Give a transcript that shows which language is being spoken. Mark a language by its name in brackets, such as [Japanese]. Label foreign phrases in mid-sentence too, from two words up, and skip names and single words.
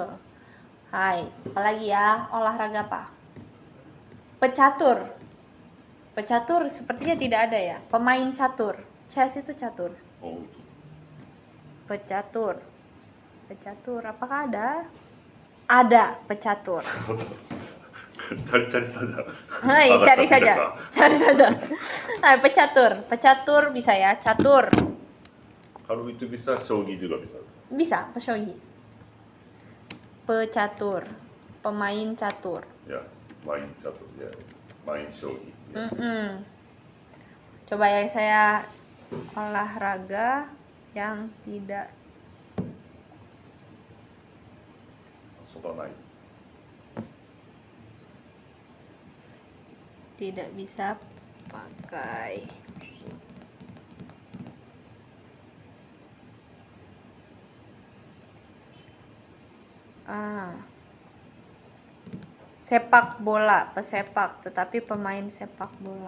[Indonesian] Hai, apalagi ya, olahraga apa? Pecatur. Pecatur sepertinya tidak ada ya. Pemain catur. Chess itu catur. Oh, itu. Pecatur. Pecatur apakah ada? Ada pecatur. cari cari saja. Hai, cari saja. Cari saja. Hai, pecatur. Pecatur bisa ya, catur. Kalau itu bisa, shogi juga bisa. Bisa, peshogi. Pecatur. Pemain catur. Ya, main satu ya. Main shogi. Ya. Coba ya saya olahraga yang tidak そばない。 tidak bisa pakai. Sepak bola, pesepak, tetapi pemain sepak bola.